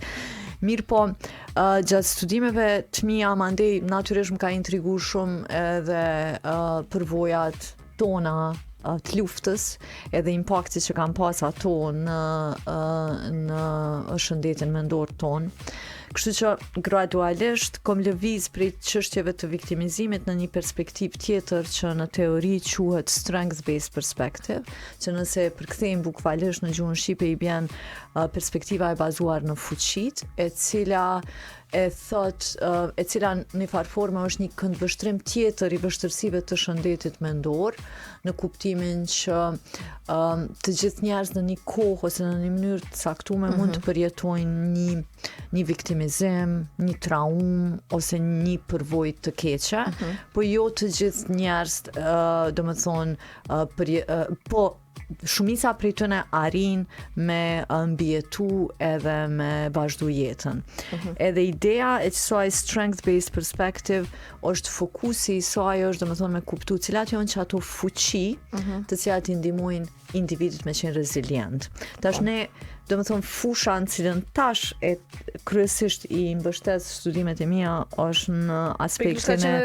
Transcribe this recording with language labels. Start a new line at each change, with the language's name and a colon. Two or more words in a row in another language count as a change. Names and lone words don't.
Albanian: Mirë po, gjatë studimeve të mia mandej natyrisht më ka intriguar shumë edhe përvojat tona të luftës edhe impakti që kanë pas ato në shëndetin mendor ton. Kështu që gradualisht kom lëviz prej çështjeve të viktimizimit në një perspektivë tjetër që në teori quhet
English: strength-based perspective,
Albanian: që nëse përkthejmë bukfalisht në gjuhën shqipe i bjen perspektiva e bazuar në fuqit, e cila në farë forme është një këndvështrim tjetër i vështirësive të shëndetit mendor, në kuptimin që të gjithë njerëz në një kohë ose në një mënyrë të caktuar mund të përjetojnë një viktimizim, një traumë ose një përvojë të keqe, po jo të gjithë njerëz, po shumica prej tyre arrin me mbijetu edhe me vazhdu jetën. Edhe ideja e kësaj
English: strength-based perspective
Albanian: është fokusi i saj është domethënë me kuptu cilat janë që ato fuqi të cilat i ndihmojnë individit me qenë rezilient. Tash ne domethënë fusha në cilën tash e kryesisht i mbështet studimet e mia është në aspektin e